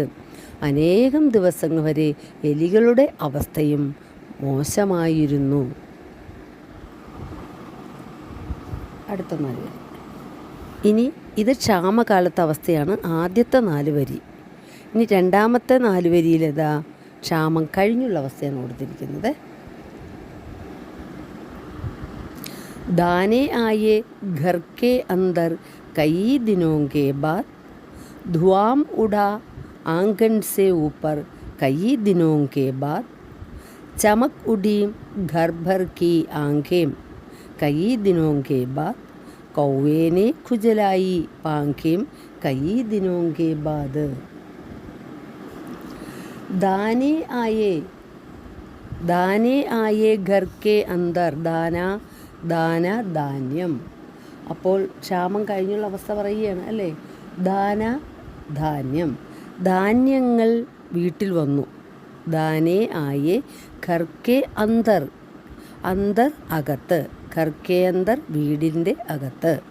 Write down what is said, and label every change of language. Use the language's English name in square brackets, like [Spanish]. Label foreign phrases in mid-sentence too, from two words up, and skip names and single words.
[Malayalam] അനേകം ദിവസങ്ങൾ വരെ എലികളുടെ അവസ്ഥയും മോശമായിരുന്നു. അടുത്ത 4 വരി. ഇനി ഇത് ക്ഷാമകാലത്തെ അവസ്ഥയാണ്, ആദ്യത്തെ 4 വരി. ഇനി രണ്ടാമത്തെ 4 വരിയിലേതാ ക്ഷാമം കഴിഞ്ഞുള്ള അവസ്ഥയാണ് കൊടുത്തിരിക്കുന്നത്. [Hindi] दाने आए घर के अंदर कई दिनों के बाद, धुआं उड़ा आंगन से ऊपर कई दिनों के बाद, चमक उड़ी घर भर की आंखें कई दिनों के बाद, कौवे ने खुजलाई पांखें कई दिनों के बाद. दाने आए घर के अंदर. [Malayalam] ദാന ധാന്യം. അപ്പോൾ ക്ഷാമം കഴിഞ്ഞുള്ള അവസ്ഥ പറയുകയാണ് അല്ലേ. ദാന ധാന്യം, ധാന്യങ്ങൾ വീട്ടിൽ വന്നു. [Hindi] दाने आए घर के अंदर, [Malayalam] അന്തർ അകത്ത്, [Hindi] घर के अंदर [Malayalam] വീടിൻ്റെ അകത്ത്.